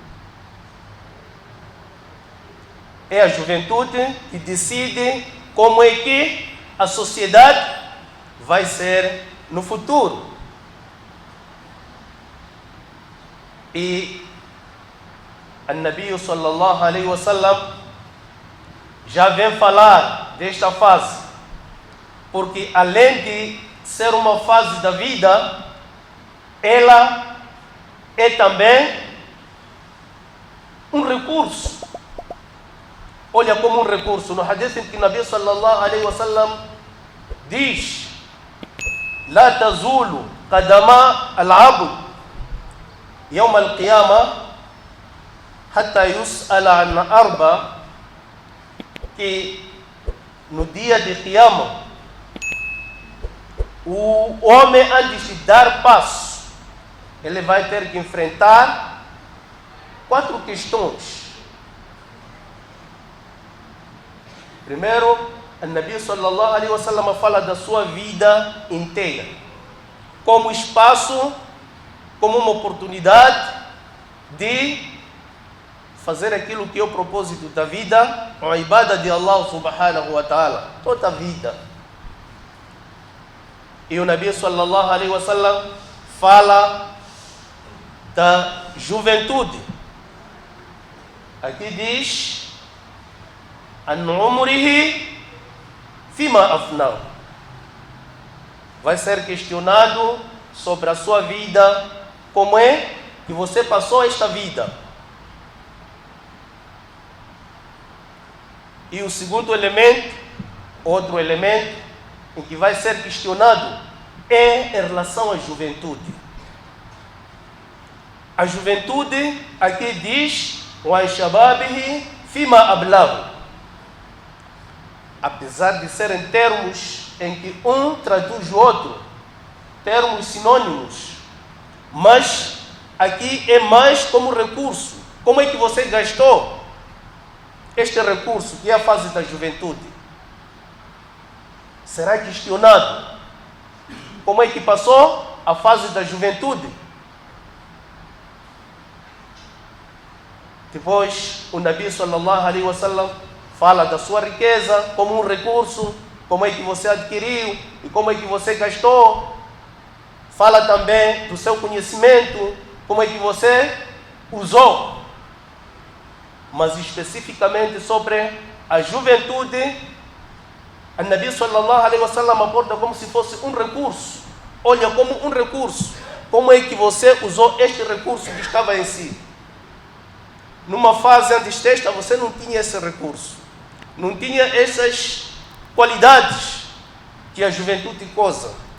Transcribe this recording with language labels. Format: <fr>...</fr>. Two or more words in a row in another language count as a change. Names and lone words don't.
<pt>É a juventude que decide como é que a sociedade vai ser no futuro. E o Nabi</pt> <ar>صلى الله عليه وسلم</ar> <pt>já vem falar desta fase, porque além de ser uma fase da vida, ela é também um recurso. Olha como um recurso. No hadith em que o Nabi</pt> <ar>صلى الله عليه وسلم</ar> <pt>diz:</pt> <ar>لا تزول قدما العبد يوم القيامة حتى يسأل عن أربع,</ar> <pt>que no dia de Qiyamah o homem, antes de dar passo, ele vai ter que enfrentar 4 questões. Primeiro, o Nabi</pt> <ar>صلى الله عليه وسلم</ar> <pt>fala da sua vida inteira como espaço, como uma oportunidade de fazer aquilo que é o propósito da vida, a ibada de Allah</pt> <ar>سبحانه وتعالى,</ar> <pt>toda a vida. E o Nabi</pt> <ar>صلى الله عليه وسلم</ar> <pt>fala da juventude. Aqui diz:</pt> <ar>عن عمره فيما أفناه.</ar> <pt>Vai ser questionado sobre a sua vida, como é que você passou esta vida. E o segundo elemento, outro elemento em que vai ser questionado, é em relação à juventude. A juventude aqui diz:</pt> <ar>وشبابه فيما أبلاه.</ar> <pt>Apesar de serem termos em que um traduz o outro, termos sinônimos, mas aqui é mais como recurso. Como é que você gastou este recurso, que é a fase da juventude? Será questionado como é que passou a fase da juventude. Depois, o Nabi</pt> <ar>صلى الله عليه وسلم</ar> <pt>fala da sua riqueza como um recurso, como é que você adquiriu e como é que você gastou. Fala também do seu conhecimento, como é que você usou. Mas especificamente sobre a juventude, o Nabi</pt> <ar>صلى الله عليه وسلم</ar> <pt>aborda como se fosse um recurso. Olha, como um recurso. Como é que você usou este recurso que estava em si? Numa fase antes desta, você não tinha esse recurso. Não tinha essas qualidades que a juventude goza.</pt>